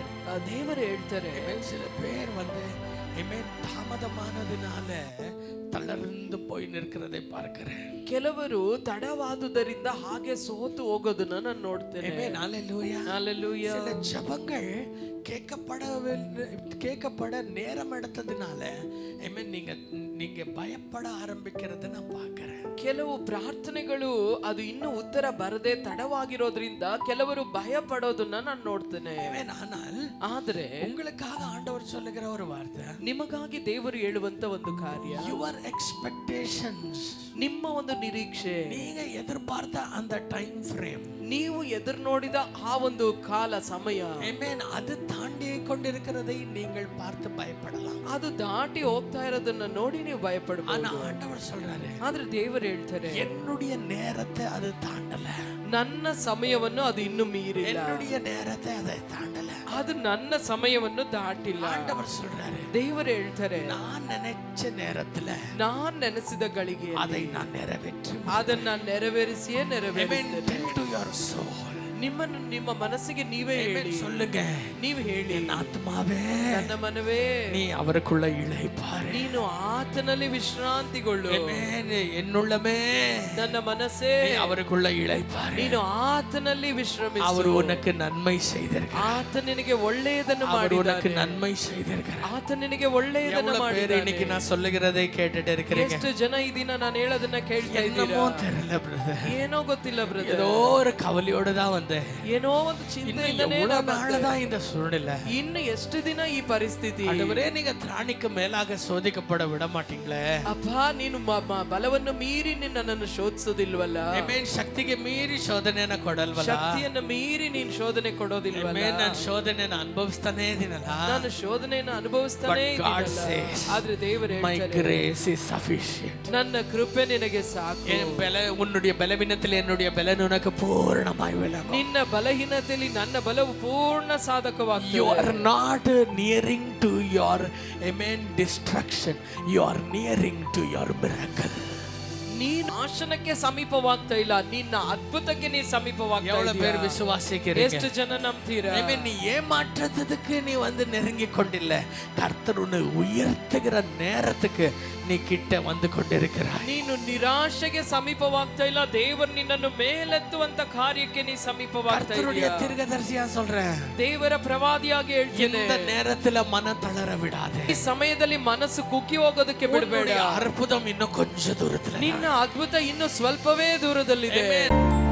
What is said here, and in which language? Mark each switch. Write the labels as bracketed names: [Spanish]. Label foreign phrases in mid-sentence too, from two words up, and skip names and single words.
[Kannada] ದೇವರು ಹೇಳ್ತಾರೆ, [Tamil] ஆமென், சில பேர் வந்து ஆமென் தாமதமானதினால தளர்ந்து போய் நிற்கிறதை பார்க்கிறேன். [Kannada] ಕೆಲವರು ತಡವಾದುದರಿಂದ ಹಾಗೆ ಸೋತು ಹೋಗೋದನ್ನ ನಾನು ನೋಡ್ತೇನೆ. [Tamil] ஆமென். ஹalleluya. ஹalleluya. சில ஜெபங்கள் கேட்கப்பட நேரம் எடுத்ததுனால, ஆமென், நீங்க பயப்பட ஆரம்பிக்கிறதை நான் பார்க்கிறேன். [Kannada] ಕೆಲವು ಪ್ರಾರ್ಥನೆಗಳು ಅದು ಇನ್ನೂ ಉತ್ತರ ಬರದೆ ತಡವಾಗಿರೋದ್ರಿಂದ ಕೆಲವರು ಭಯ ಪಡೋದನ್ನ ನಾನು ನೋಡ್ತೇನೆ. ಆದ್ರೆ [Tamil] உங்களுக்காக ஆண்டவர் சொல்லுகிற ஒரு வார்த்தை, [Kannada] ನಿಮಗಾಗಿ ದೇವರು ಹೇಳುವಂತ ಒಂದು ಕಾರ್ಯ, [English] your expectations, [Kannada] ನಿಮ್ಮ ಒಂದು ನಿರೀಕ್ಷೆ, [Tamil] நீங்க எதிர்பார்த்த அந்த [English] time frame, [Kannada] ನೀವು ಎದುರು ನೋಡಿದ ಆ ಒಂದು ಕಾಲ ಸಮಯ, ಆಮೆನ್, ಅದು [Tamil] தாண்டி கொண்டிருக்கிறதை நீங்கள் பார்த்து பயப்படலாம். [Kannada] ಅದು ದಾಟಿ ಹೋಗ್ತಾ ಇರೋದನ್ನ ನೋಡಿ ನೀವು ಭಯಪಡಬಹುದು. [Tamil] ஆனா ஆண்டவர் சொல்றாரு, [Kannada] ಆದ್ರೆ ದೇವರು ಹೇಳ್ತಾರೆ, [Tamil] என்னுடைய நேரத்தை அது தாண்டல, [Kannada] ನನ್ನ ಸಮಯವನ್ನು ಅದು ಇನ್ನೂ ಮೀರಿಲ್ಲ, [Tamil] என்னுடைய நேரத்தை அதை தாண்டல, [Kannada] ಅದು ನನ್ನ ಸಮಯವನ್ನು ದಾಟಿಲ್ಲ. [Tamil] ஆண்டவர் சொல்றாரு, [Kannada] ದೇವರು ಹೇಳ್ತಾರೆ, [Tamil] நான் நினைச்ச நேரத்துல [Kannada] ನಾನ್ ನೆನೆಸಿದ ಗಳಿಗೆ [Tamil] அதை நான் நிறைவேற்றி [Kannada] ಅದನ್ನ ನೆರವೇರಿಸಿಯೇ ನೆರವೇರಿಸ್ತೇನೆ. ನಿಮ್ಮನ್ನು ನಿಮ್ಮ ಮನಸ್ಸಿಗೆ ನೀವೇ ಹೇಳಿ, [Tamil] சொல்லுங்க, [Kannada] ನೀವು ಹೇಳಿ, [Tamil] என் ஆத்மாவே, [Kannada] ನನ್ನ ಮನವೇ, [Tamil] நீ அவருக்குள்ள இளைப்பாரு, [Kannada] ನೀನು ಆತನಲ್ಲಿ ವಿಶ್ರಾಂತಿಗೊಳ್ಳು. [Tamil] என்னுள்ளமே, [Kannada] ನನ್ನ ಮನಸ್ಸೇ, [Tamil] அவருக்குள்ள இளைப்பாரு, [Kannada] ನೀನು ಆತನಲ್ಲಿ ವಿಶ್ರಮಿಸು. [Tamil] அவர் உனக்கு நன்மை செய்திருக்கிறார், [Kannada] ಆತ ನಿನಗೆ ಒಳ್ಳೆಯದನ್ನು [Tamil] அவர் உனக்கு [Kannada] ಮಾಡಿದ್ದಾನೆ, [Tamil] நன்மை செய்திருக்கிறார். [Kannada] ಆತ ನಿನಗೆ ಒಳ್ಳೆಯದನ್ನು ಮಾಡಿದ್ದಾನೆ. [Tamil] இன்னைக்கு நான் சொல்லுகிறதை கேட்டுட்டு இருக்கிறீங்க. [Kannada] ಎಷ್ಟು ಜನ ಈ ದಿನ ನಾನು ಹೇಳೋದನ್ನ ಕೇಳ್ತಾ ಇದ್ದೀರಾ? [Tamil] தெரியல பிரதர், [Kannada] ಏನೋ ಗೊತ್ತಿಲ್ಲ ಬ್ರದರ್, [Tamil] ஏதோ ஒரு கவலையோட தான் வந்தேன். [Kannada] ಏನೋ ಒಂದು ಚಿಂತೆಯಿಂದನೇ [Tamil] நாளதான் இந்த சூழ்நிலை. [Kannada] ಇನ್ನು ಎಷ್ಟು ದಿನ ಈ ಪರಿಸ್ಥಿತಿ? [Tamil] ஆண்டவரே, நீங்க திராணிக்கு மேலாக சோதிக்கப்பட விட மாட்டீங்களே. [Kannada] ಅಪ್ಪ, ನೀನು ಬಲವನ್ನು ಮೀರಿ ನನ್ನನ್ನು ಶೋಧಿಸೋದಿಲ್ವಲ್ಲ. ಆಮೆನ್. ಶಕ್ತಿಗೆ ಮೀರಿ ಶೋಧನೆಯನ್ನ ಕೊಡಲ್ವಲ್ಲ. ಶಕ್ತಿಯನ್ನು ಮೀರಿ ನೀನು ಶೋಧನೆ ಕೊಡೋದಿಲ್ವಲ್ಲ. ಆಮೆನ್. ನಾನು ಶೋಧನೆಯನ್ನ ಅನುಭವಿಸ್ತಾನೇ ಇದೀನಲ್ಲ, ನಾನು ಶೋಧನೆಯನ್ನು ಅನುಭವಿಸ್ತಾನೇ ಇದ್ದೀನಲ್ಲ. ಆದ್ರೆ ದೇವರು [English] my [Kannada] ಹೇಳ್ತಾರೆ, [English] grace is sufficient, [Kannada] ನನ್ನ ಕೃಪೆ ನಿನಗೆ ಸಾಕು. [Tamil] உன்னுடைய பலவீனத்தில் என்னுடைய பலன் உனக்கு பூரணமாய் விளங்கும். [Kannada] ನಿನ್ನ ಬಲಹೀನತೆಯಲ್ಲಿ ನನ್ನ ಬಲವು ಪೂರ್ಣ ಸಾಧಕವಾಗ್ತದೆ. [English] You are not nearing to your, amen, destruction, you are nearing to your miracle. [Kannada] ನೀನು ನಾಶನಕ್ಕೆ ಸಮೀಪವಾಗ್ತಾ ಇಲ್ಲ, ನಿನ್ನ ಅದ್ಭುತಕ್ಕೆ ನೀ ಸಮೀಪವಾಗ್ತಾ [Tamil] எவ்வளவு [Kannada] ಇದೀಯ. [Tamil] பேர் விசுவாசிக்கிறீங்க? [Kannada] ಎಷ್ಟು ಜನ ನಂಬ್ತೀರಾ? [Tamil] ஆமென். நீ ஏமாற்றத்துக்கு நீ வந்து நெருங்கி கொண்டில்ல, கர்த்தர் உன்னை உயர்த்துகிற நேரத்துக்கு நீ கிட்ட வந்து கொண்டிருக்கிறாய். [Kannada] ನೀನು ನಿರಾಶೆಗೆ ಸಮೀಪವಾಗ್ತಾ ಇಲ್ಲ, ದೇವರು ನಿನ್ನನ್ನು ಮೇಲೆತ್ತುವಂತ ಕಾರ್ಯಕ್ಕೆ ನೀ ಸಮೀಪವಾಗ್ತಾ [Tamil] கர்த்தருடைய [Kannada] ಇದೀಯ. [Tamil] தீர்க்கதரிசியா சொல்றேன், [Kannada] ದೇವರ ಪ್ರವಾದಿಯಾಗಿ ಹೇಳ್ತೇನೆ, [Tamil] இந்த நேரத்துல மன தளர விடாதே. [Kannada] ಈ ಸಮಯದಲ್ಲಿ ಮನಸ್ಸು ಕುಗ್ಗಿ ಹೋಗೋದಕ್ಕೆ ಬಿಡಬೇಡ. [Tamil] அற்புதம் இன்னும் கொஞ்ச தூரத்துல. [Kannada] ನಿನ್ನ ಅದ್ಭುತ ಇನ್ನು ಸ್ವಲ್ಪವೇ ದೂರದಲ್ಲಿದೆ. ಆಮೆನ್.